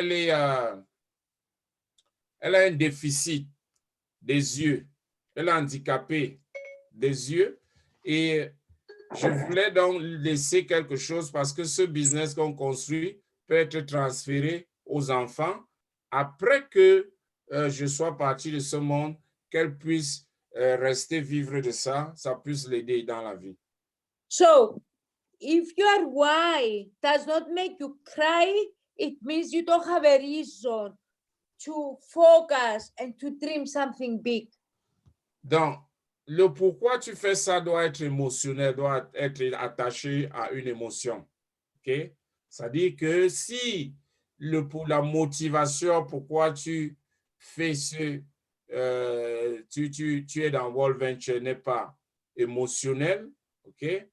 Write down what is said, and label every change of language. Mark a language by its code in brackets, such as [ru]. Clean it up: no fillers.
[fr] a un déficit des yeux, elle est handicapée des yeux et je voulais donc laisser quelque chose parce que ce business qu'on construit peut être transféré aux enfants après que je sois parti de ce monde, qu'elle puisse rester vivre de ça, ça puisse l'aider dans la vie. [en] So, if your why does not make you cry, it means you don't have a reason to focus and to dream something big. [fr] Donc, le pourquoi tu fais ça doit être émotionnel, doit être attaché à une émotion. OK? C'est-à-dire que si la motivation pourquoi tu fais tu es dans World Venture n'est pas émotionnel, OK?